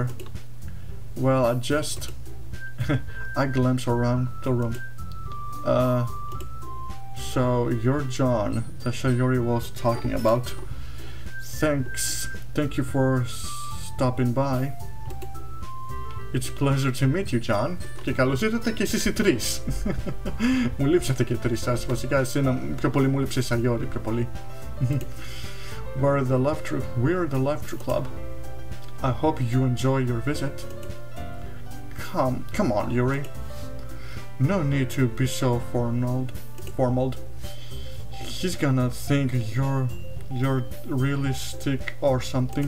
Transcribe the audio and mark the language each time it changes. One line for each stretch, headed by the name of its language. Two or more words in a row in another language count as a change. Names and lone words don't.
English: Well, I glimpse around the room. So you're John, the sayori was talking about. Thank you for stopping by. It's a pleasure to meet you, John.
Greek: Και καλώς ήρθατε και εσείς οι τρεις. Μου λείψατε και τρεις σας. Βασικά εσένα πιο πολύ μου λείψε η sayori, πιο πολύ.
English: We're the Laughter Club. I hope you enjoy your visit. Come on, Yuri. No need to be so formal. He's gonna think you're really sick or something.